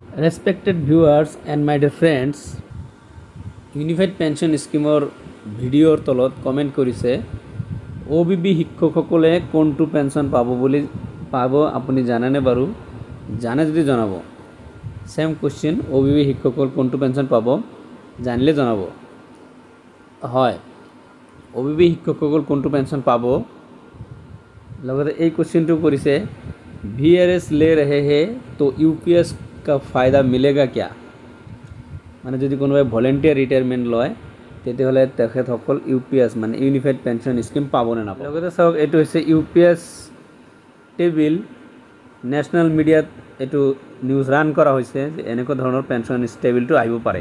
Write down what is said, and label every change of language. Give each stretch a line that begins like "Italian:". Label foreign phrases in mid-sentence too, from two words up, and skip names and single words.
English: Respected viewers and my dear friends,
Assamese: ইউনিফাইড পেনশন স্কিমৰ ভিডিঅ'ৰ তলত কমেণ্ট কৰিছে OBB শিক্ষকসকলে কোনটো পেনশন পাব আপুনি জানেনে বাৰু? জানে যদি জনাব।
English: same question,
Assamese: OBB শিক্ষকসকল কোনটো পেনশন পাব জানিলে জনাব। হয়, OBB শিক্ষকসকল কোনটো পেনশন পাব? লগতে এই কোৱেশ্চনটো কৰিছে
Hindi: VRS ले रहे हैं तो UPS का फायदा मिलेगा क्या?
Assamese: মানে যদি কোনোবাই
English: volunteer retirement
Assamese: লয় তেতিয়াহ'লে তেখেতসকল UPS মানে ইউনিফাইড পেনশন স্কিম পাব নে নাপাব। লগতে চাওক, এইটো হৈছে UPS টেবিল।
English: national media
Assamese: এইটো
English: news run
Assamese: কৰা হৈছে যে এনেকুৱা ধৰণৰ
English: pension table
Assamese: আহিব পাৰে।